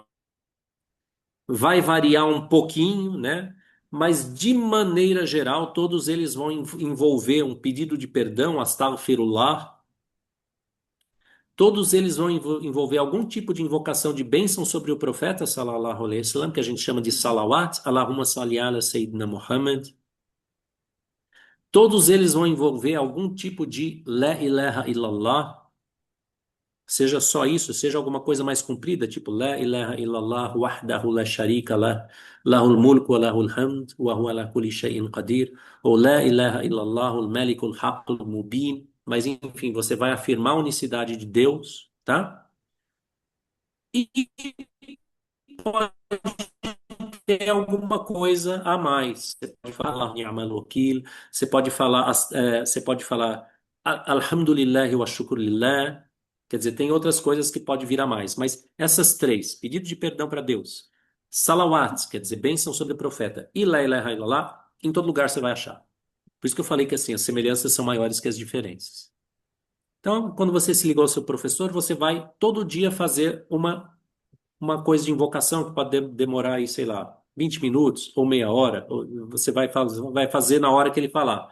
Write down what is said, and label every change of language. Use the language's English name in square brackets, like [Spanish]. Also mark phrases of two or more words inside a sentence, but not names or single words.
[Portuguese] Vai variar um pouquinho, né? Mas de maneira geral, todos eles vão envolver um pedido de perdão, astaghfirullah. Todos eles vão envolver algum tipo de invocação de bênção sobre o profeta, [Arabic] صلى الله عليه وسلم, [Portuguese] que a gente chama de salawat, [Arabic] اللهم صل على سيدنا محمد. [Portuguese] Todos eles vão envolver algum tipo de [Arabic] لا إله إلا الله, [Portuguese] seja só isso, seja alguma coisa mais comprida, tipo [Arabic] لا إله إلا الله وحده لا شريك له، له الملك وله الحمد، وهو على كل شيء قدير, [Portuguese] ou [Arabic] لا إله إلا الله الملك الحق المبين. [Portuguese] Mas enfim, você vai afirmar a unicidade de Deus, tá? E pode ter alguma coisa a mais. Você pode falar [Arabic] نعم الوكيل, [Portuguese] você pode falar [Arabic] الحمد لله والشكر لله. [Portuguese] Quer dizer, tem outras coisas que pode vir a mais, mas essas três, pedido de perdão para Deus, salawat, quer dizer, bênção sobre o profeta, e [Arabic] لا إله إلا الله, [Portuguese] em todo lugar você vai achar. Por isso que eu falei que assim, as semelhanças são maiores que as diferenças. Então, quando você se ligou ao seu professor, você vai todo dia fazer uma coisa de invocação que pode demorar aí, sei lá, 20 minutos ou meia hora, ou você vai fazer na hora que ele falar.